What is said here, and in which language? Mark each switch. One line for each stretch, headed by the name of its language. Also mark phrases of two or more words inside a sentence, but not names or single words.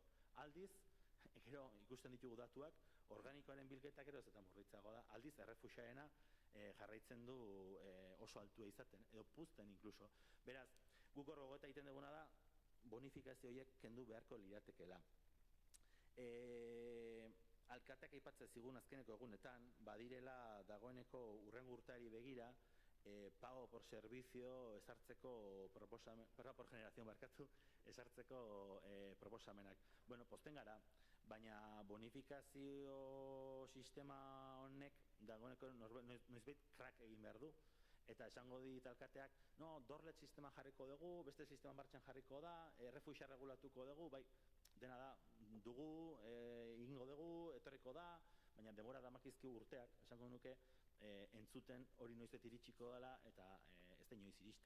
Basque: Aldiz, gero ikusten ditugu datuak, organikoaren bilketa gero ez eta murritzago da, aldiz errefuxiarena jarraitzen du oso altua izaten, edo puzten inkluso. Beraz, guk hor gogeta egiten duguna da, bonifikazio horiek kendu beharko liratekela. Alkateak aipatzen zigun azkeneko egunetan, badirela dagoeneko urrengo urteari begira,
Spanish: pago por servicio
Basque: esartzeko proposamen,
Spanish: por generación
Basque: barkatu, esartzeko proposamenak. Bueno, posten gara, baina bonifikazio sistema honek dagoeneko noizbait krak egin behar du. Eta esango dit alkateak, no, dorlet sistema jarriko dugu, beste sistema martxan jarriko da, refuxia regulatuko dugu, bai, dena da, dugu, egingo dugu, etorriko da, baina denbora damakizki urteak, esango nuke, entzuten hori noizet iritsiko dela, eta ez da inoiz iristen.